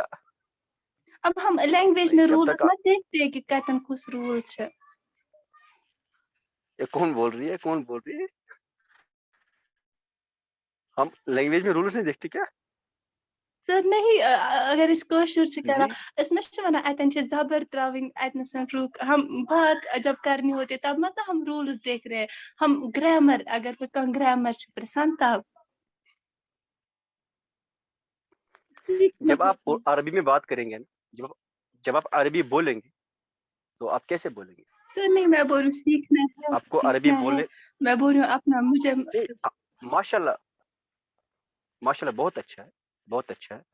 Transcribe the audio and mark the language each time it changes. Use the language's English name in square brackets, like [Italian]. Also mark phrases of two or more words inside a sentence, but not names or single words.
[Urdu] اب ہم لینگویج میں جب رولز تک مت دیکھتے ہیں کہ کتن کس رولز ہے. یہ کون بول رہی ہے, کون بول رہی ہے, ہم لینگویج میں رولس نہیں دیکھتے کیا, سر نہیں, [Kashmiri] اگر اس کٲشُر چھِ [Urdu] جی [Kashmiri] کران, أسۍ ما چھِ وَنان اَتٮ۪ن چھِ زبر ترٛاوٕنۍ, اَتنَسَن رُک, [Urdu] ہم بات جب کرنی ہوتی ہے تب مطلب ہم رولز دیکھ رہے ہیں, ہم گرامر, [Kashmiri] اگر کوئی کانٛہہ گرامر چھِ پرژھان تب. [Urdu] جب آپ عربی میں بات کریں گے نا, جب آپ عربی بولیں گے تو آپ کیسے بولیں گے, سر نہیں, میں بول رہی ہوں سیکھنا ہے, آپ کو عربی سیکھنا ہے, بولنے, میں بول رہی ہوں اپنا, مجھے ماشاء اللہ ماشاء اللہ, بہت اچھا ہے, بہت اچھا ہے.